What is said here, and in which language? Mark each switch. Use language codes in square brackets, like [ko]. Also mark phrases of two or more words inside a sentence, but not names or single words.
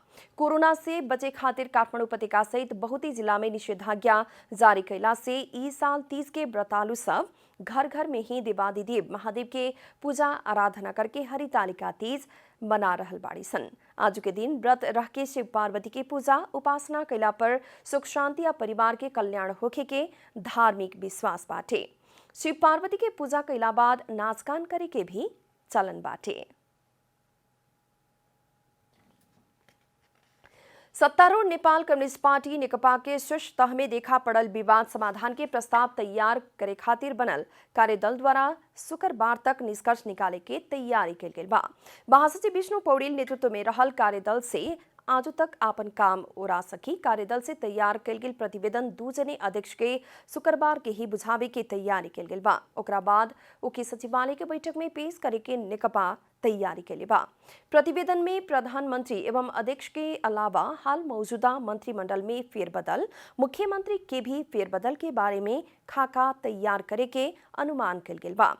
[bho] कोरोना से बचे खातिर काठमांडू उपत्यका सहित बहुत जिला में निषेधाज्ञा जारी कैला से ई साल तीज के व्रतालु सब घर घर में ही देवादिदेव महादेव के पूजा आराधना करके हरितालिका तीज मना रहल बाड़ी सन। आज के दिन व्रत रह के शिव पार्वती की पूजा उपासना कैला पर सुख शांति या परिवार के कल्याण होखे के धार्मिक विश्वास बाटे। शिव पार्वती के पूजा कैला बाद नाच गान करे के भी चलन बाटे। सत्तारूढ़ नेपाल कम्युनिस्ट पार्टी नेकपा के शीर्ष तह में देखा पड़ल विवाद समाधान के प्रस्ताव तैयार करे खातिर बनल कार्यदल द्वारा शुक्रवार तक निष्कर्ष निकाले के तैयारी कल गेल बा। महासचिव विष्णु पौडेल नेतृत्व में रहल कार्यदल से आज तक आपन काम ओरा सकी। कार्यदल से तैयार कल गेल प्रतिवेदन 2 जने अध्यक्ष के शुक्रवार के ही बुझावे के तैयारी कल गेल बा। ओकरा बाद उके सचिवालय के बैठक में पेश करे के नेकपा तैयारी के लिए बा। प्रतिवेदन में प्रधानमंत्री एवं अध्यक्ष के अलावा हाल मौजूदा मंत्रिमंडल में फेरबदल, मुख्यमंत्री के भी फेरबदल के बारे में खाका तैयार करे के अनुमान कल गेल बा।